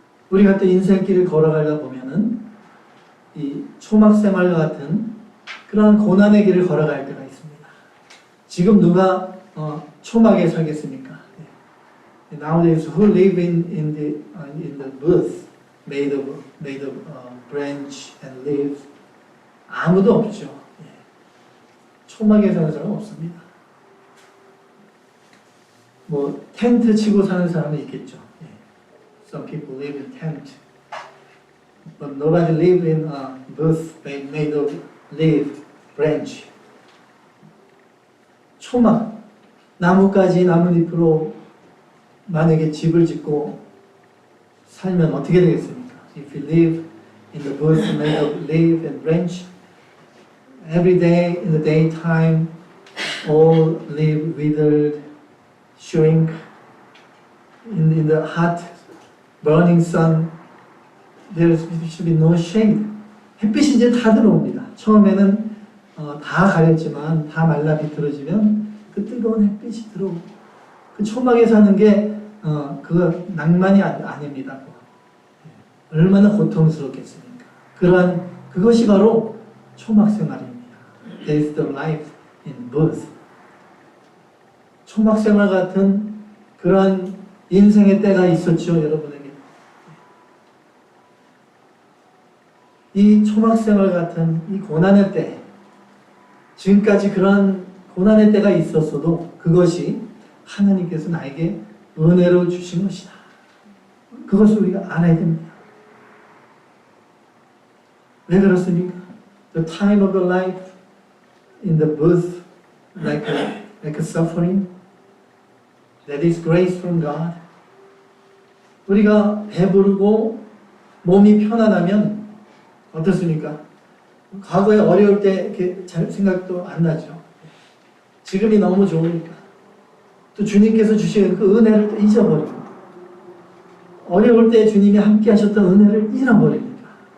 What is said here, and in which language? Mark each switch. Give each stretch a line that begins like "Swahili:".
Korean: 우리가 또 인생길을 걸어가다 보면은 이 초막생활과 같은 그런 고난의 길을 걸어갈 때가 있습니다. 지금 누가 초막에 살겠습니까?
English: Nowadays, who live in the booth made of branch and leaves?
Korean: 아무도 없죠. 초막에 사는 사람은 없습니다. 텐트 치고 사는 사람은 있겠죠.
English: Some people live in tent, but nobody live in a booth made of leaf, branch.
Korean: 초막, 나뭇가지, 나뭇잎으로 만약에 집을 짓고 살면 어떻게 되겠습니까?
English: If you live in the booth made of leaf and branch, every day in the daytime, all leaf withered, shrink. In the hot, burning sun, there should be no shade.
Korean: 햇빛이 이제 다 들어옵니다. 처음에는 다 가렸지만 다 말라 비틀어지면 그 뜨거운 햇빛이 들어오고 그 초막에 사는 게 그거 낭만이 아닙니다. 얼마나 고통스럽겠습니까? 그것이 바로 초막 생활입니다.
English: That is the life in booth.
Korean: 초막 생활 같은 그런 인생의 때가 있었죠, 여러분에게. 이 초막 생활 같은 이 고난의 때, 지금까지 그런 고난의 때가 있었어도 그것이 하나님께서 나에게 은혜로 주신 것이다. 그것을 우리가 알아야 됩니다. 왜 그렇습니까?
English: The time of your life in the booth, like a suffering, that is grace from God.
Korean: 우리가 배부르고 몸이 편안하면 어떻습니까? 과거에 어려울 때 이렇게 잘 생각도 안 나죠. 지금이 너무 좋으니까. 또 주님께서 주신 그 은혜를 또 잊어버리고, 어려울 때 주님이 함께 하셨던 은혜를 잃어버립니다.